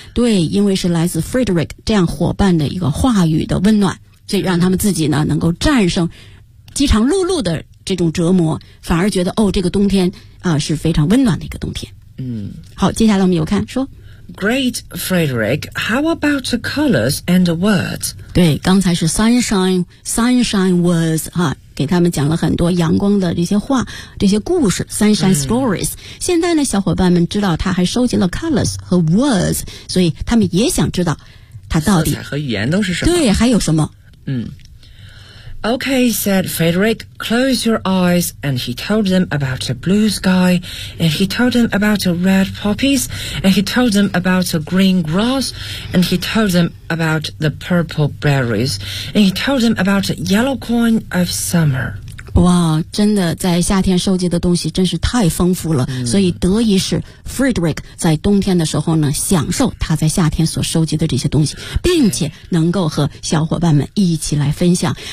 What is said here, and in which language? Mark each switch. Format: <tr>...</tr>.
<zh>对，因为是来自 Frederick 这样伙伴的一个话语的温暖，所以让他们自己呢能够战胜饥肠辘辘的这种折磨，反而觉得哦，这个冬天啊、是非常温暖的一个冬天。好，接下来我们有看说</zh> <en>Great Frederick, how about the colors and the words?</en> <zh>对，刚才是</zh> <en>sunshine words</en> <zh>哈、给他们讲了很多阳光的这些话，这些故事</zh> <en>sunshine stories、</en> <zh>现在呢小伙伴们知道他还收集了 colors 和 words， 所以他们也想知道他到底色彩和语言都是什么，对，还有什么。</zh> <en>Okay, said Frederick, close your eyes, and he told them about a blue sky, and he told them about a red poppies, and he told them about a green grass, and he told them about the purple berries, and he told them about the yellow corn of summer.</en> <zh>哇，真的在夏天收集的东西真是太丰富了、所以得以使 Frederick 在冬天的时候呢享受他在夏天所收集的这些东西，并且能够和小伙伴们一起来分享。</zh>